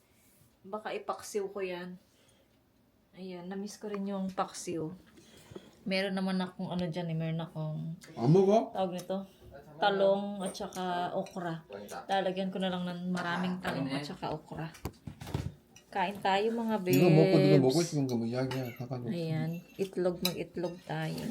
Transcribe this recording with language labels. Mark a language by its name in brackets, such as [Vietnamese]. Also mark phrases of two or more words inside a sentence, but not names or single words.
[Filipino] Baka ipaksiw ko yan. Ayan. Namiss ko rin yung paksiw. Meron naman akong dyan. Meron akong tawag nito. Talong at saka okra. Lalagyan ko na lang ng maraming talong at saka okra. Kain tayo mga bebs. [Korean] 이거 먹고 네가 먹고 싶은 거 뭐 이야기야. 가가지고. [Filipino] Ayan. Itlog, mag-itlog tayo.